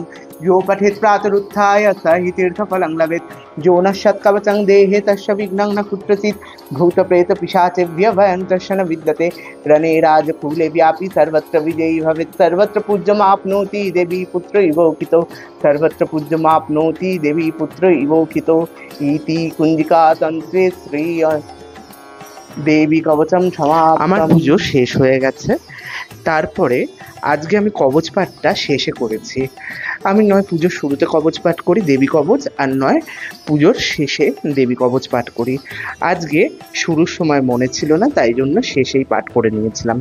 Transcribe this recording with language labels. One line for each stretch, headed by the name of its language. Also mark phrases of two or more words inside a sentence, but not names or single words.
Sanskrit: यो पठेत् प्रातरुत्थाय स हि तीर्थफलं लभेत् जो न शतकवचं देहे तस्य विघ्नं न कुत्रचित् भूतप्रेतपिशाचेभ्यः भयं तस्य न विद्यते रणे राजकुले व्यापी सर्वत्र विजयी भवेत् सर्वत्र पूज्यमाप्नोति देवी पुत्र इवोकितो सर्वत्र पूज्यमाप्नोति देवी पुत्र इवोकितो इति कुञ्जिका तन्त्रे श्री দেবী কবচম সমাপ্তম।
Bangla: আমার পুজো শেষ হয়ে গেছে। তারপরে আজকে আমি কবচ পাঠটা শেষে করেছি। আমি নয় পুজোর শুরুতে কবচ পাঠ করি দেবী কবচ, আর নয় পুজোর শেষে দেবী কবচ পাঠ করি। আজকে শুরুর সময় মনে ছিল না, তাই জন্য শেষেই পাঠ করে নিয়েছিলাম।